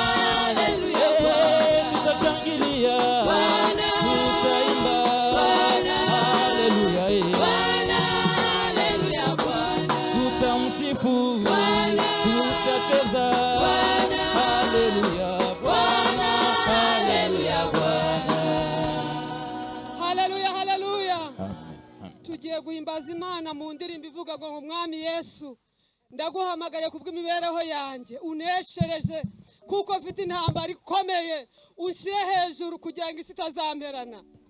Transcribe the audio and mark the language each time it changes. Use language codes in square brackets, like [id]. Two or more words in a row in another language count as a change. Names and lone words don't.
[sw] Haleluya, Eh, Bwana. tutashangilia. Bwana. Tutaimba. Bwana. Haleluya, eh. Bwana. Haleluya, Bwana. Tutamsifu Sifu. Bwana. Tutacheza. Bwana. Haleluya, Bwana. Bwana. Haleluya, Bwana. Haleluya, haleluya. Amen. Amen. [rw] Tugiye guhimbaza Imana mu ndirimbo ivuga ngo, "Umwami Yesu, ndaguhamagariye ku bw'imibereho yanjye, uneshereje, kuko mfite intambara ikomeye, unshyire hejuru kugira ngo isi itazamperana."